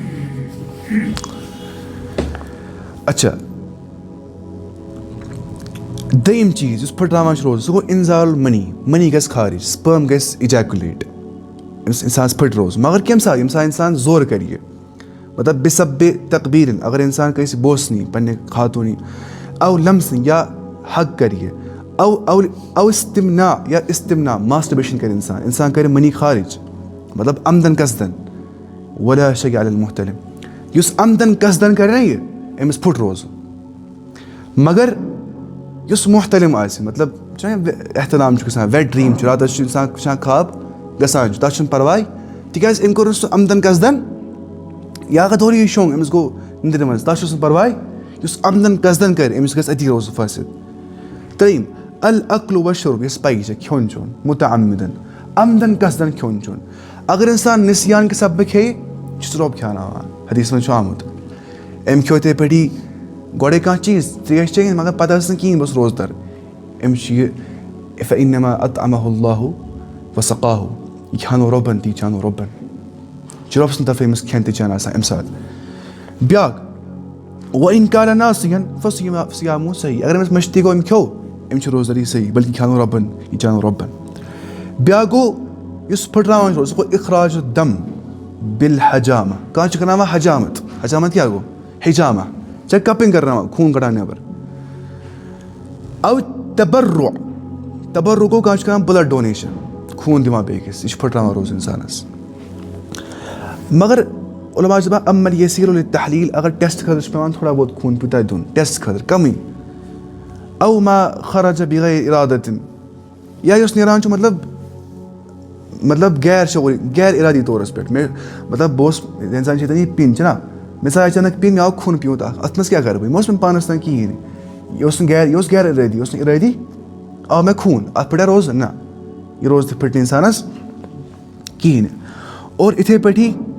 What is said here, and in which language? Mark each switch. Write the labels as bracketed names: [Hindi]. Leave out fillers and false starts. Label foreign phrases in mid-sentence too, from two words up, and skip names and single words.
[Kashmiri] اچھا دوٚیِم چیٖز یُس پھٕٹراوان چھُ روزٕ سُہ گوٚو اِنزال مٔنی گژھِ خارج سٕپٲرٕم گژھِ اِجیکُلیٹ أمِس اِنسانَس پھٕٹہِ روزٕ مگر کَمہِ ساتہٕ ییٚمہِ ساتہٕ اِنسان زورٕ کَرِ یہِ مطلب بِسَبہِ تقبیٖرِن اگر اِنسان کٲنٛسہِ بوسنی پنٛنہِ خاتوٗنی او لمسنی یا حق کَرِ یہِ او استمنا ماسٹربیشن کَرِ اِنسان کَرِ مٔنی خارج مطلب عمدن قصدن [Arabic] ولا شَیء علی المحتلم [Kashmiri] یُس عمدن قصدن کَرِ نہ یہِ أمِس پھُٹ روزٕ مگر یُس محتلم آسہِ مطلب چھُنہ احتِلام چھُ گژھان [English] wet dream [Kashmiri] چھُ راتَس چھُ اِنسان وٕچھان خاب گژھان چھُ تَتھ چھُنہٕ پَرواے تِکیٛازِ أمۍ کوٚر نہٕ سُہ عمدن قصدن یا اگر تھوڑا یہِ شوٚنٛگ أمِس گوٚو نِندرِ منٛز تَتھ چھُس نہٕ پَرواے یُس عمدن قصدن کَرِ أمِس گژھِ أتی روزٕ فٲصِل ترٛیٚیِم [Arabic] العقلُ وَالشُرب [Kashmiri] یۄس پَیی چھےٚ کھیوٚن چیوٚن مُتعمِدن عمدن قصدن کھیوٚن چیوٚن اگر اِنسان نِسیان کہِ سببہٕ کھیٚیہِ یہِ چھُس رۄب کھیٛاناوان حدیٖثَس منٛز چھُ آمُت أمۍ کھیوٚو یِتھَے پٲٹھی گۄڈَے کانٛہہ چیٖز ترٛیش چیٚیِن مگر پَتہٕ ٲس نہٕ کِہیٖنۍ بہٕ اوسُس روزدَر أمِس چھُ یہِ [Arabic] فَإِنَّمَا أَطْعَمَهُ اللهُ وَسَقَاهُ [Kashmiri] یہِ کھیٛانو رۄبَن تہِ یہِ چانو رۄبَن یہِ چھُ رۄب سٕنٛدِ طرفہٕ أمِس کھٮ۪ن تہِ چٮ۪ن آسان اَمہِ ساتہٕ بیٛاکھ [Arabic] وَإِن كَانَ نَاسِيًا فَصِيَامُهُ صحیح [Kashmiri] اگر أمِس مٔشتٕے گوٚو أمۍ کھیوٚو أمِس چھِ روزدَر یہِ صحیح بٔلکہِ کھیٛانو رۄبَن یہِ چانو رۄبَن بیٛاکھ گوٚو یُس پھٕٹراوان چھُ روزٕ سُہ گوٚو [Arabic] اِخراج دم بالحجامہ [Kashmiri] کانٛہہ چھُ کَرناوان حجامت کیٛاہ گوٚو حجامہ ژےٚ کَپِنٛگ کَرناوان خوٗن کَڑان نٮ۪بر او تبرُع گوٚو کانٛہہ چھُ کَران [English] blood donation [Kashmiri] خوٗن دِوان بیٚکِس یہِ چھُ پھٕٹراوان روزٕ اِنسانَس مگر عُلما چھِ دَپان [Arabic] اَمَّل یسیٖر لِلتحلیٖل [Kashmiri] اگر ٹٮ۪سٹ خٲطرٕ چھُ پٮ۪وان تھوڑا بہت خوٗن پیوٗتاہ دیُن ٹٮ۪سٹ خٲطرٕ کَمٕے [Arabic] او ما خرج بِغیر اِرادَتِن [Kashmiri] یا یُس نیران چھُ مطلب غیر اِرادی طورَس پٮ۪ٹھ مطلب بہٕ اوسُس اِنسان چھِ ییٚتٮ۪ن یہِ پِن چھِنہ مےٚ ژاے اچانک پِن مےٚ آو خوٗن پیوٗنٛت اَکھ اَتھ منٛز کیٛاہ کَرٕ بہٕ یہِ مہ اوس مےٚ پانَس تام کِہیٖنۍ نہٕ یہِ اوس غیر اِرٲدی یہِ اوس نہٕ اِرٲدی آو مےٚ خوٗن اَتھ پھٕٹیٛا روزٕ نہ یہِ روزٕ تہِ پھٕٹہِ نہٕ اِنسانَس کِہیٖنۍ نہٕ اور یِتھَے پٲٹھی